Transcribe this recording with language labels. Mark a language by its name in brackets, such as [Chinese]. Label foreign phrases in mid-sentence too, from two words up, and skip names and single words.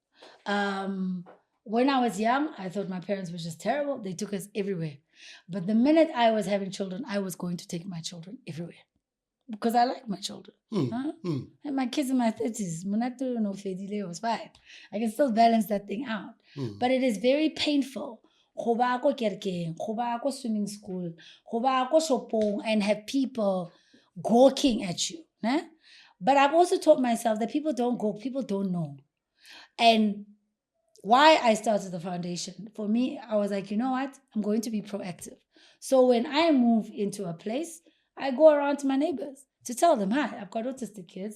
[English] When I was young, I thought my parents were just terrible. They took us everywhere. But the minute I was having children, I was going to take my children everywhere. Because I like my children. And my kids in my 30s, it was fine. I can still balance that thing out. But it is very painful. [Tswana] Go ba ko kerekeng, go ba ko [English] swimming school, [Tswana] go ba ko shopong, [English] and have people gawking at you. But I've also taught myself that people don't go, people don't know. And why I started the foundation, for me, I was like, you know what? I'm going to be proactive. So when I move into a place, I go around to my neighbors to tell them, hi, I've got autistic kids.